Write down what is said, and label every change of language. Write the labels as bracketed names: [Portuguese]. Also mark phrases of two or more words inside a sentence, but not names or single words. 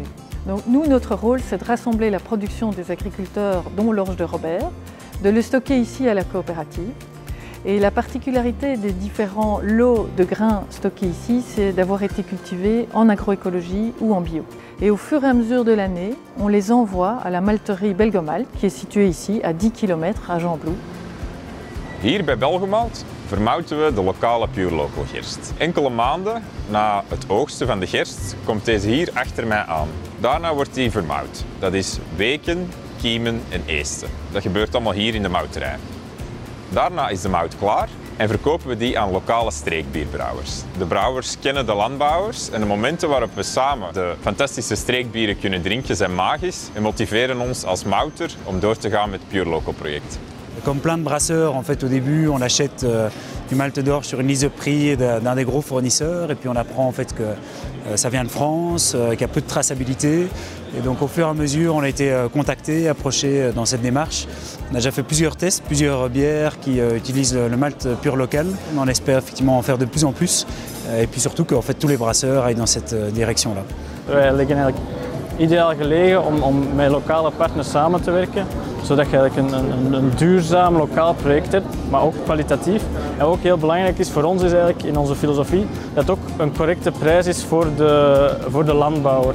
[French] Donc nous, notre rôle, c'est de rassembler la production des agriculteurs, dont l'orge de Robert, de le stocker ici à la coopérative. Et la particularité des différents lots de grains stockés ici, c'est d'avoir été cultivés en agroécologie ou en bio. Et au fur et à mesure de l'année, on les envoie à la malterie Belgomalt, qui est située ici à 10 km à Gembloux. [Dutch] Hier bij Belgomalt vermouten we de lokale Pure Local gerst. Enkele maanden na het oogsten van de gerst komt deze hier achter mij aan. Daarna wordt die vermouwd. Dat is weken, kiemen en eesten. Dat gebeurt allemaal hier in de mouterij. Daarna is de mout klaar en verkopen we die aan lokale streekbierbrouwers. De brouwers kennen de landbouwers en de momenten waarop we samen de fantastische streekbieren kunnen drinken zijn magisch en motiveren ons als mouter om door te gaan met het Pure Local project. [French] Comme plein de brasseurs, en fait, au début, on achète du malt d'orge sur une liste de prix d'un des gros fournisseurs et puis on apprend en fait que ça vient de France, qu'il y a peu de traçabilité. Et donc au fur et à mesure, on a été contacté, approché dans cette démarche. On a déjà fait plusieurs tests, plusieurs bières qui utilisent le malt pur local. On espère effectivement en faire de plus en plus et puis surtout que en fait, tous les brasseurs aillent dans cette direction-là. [Dutch] Wij liggen eigenlijk ideaal gelegen om met lokale partners samen te werken, zodat je eigenlijk een duurzaam lokaal project hebt, maar ook kwalitatief. En ook heel belangrijk is voor ons is eigenlijk in onze filosofie dat het ook een correcte prijs is voor de landbouwer.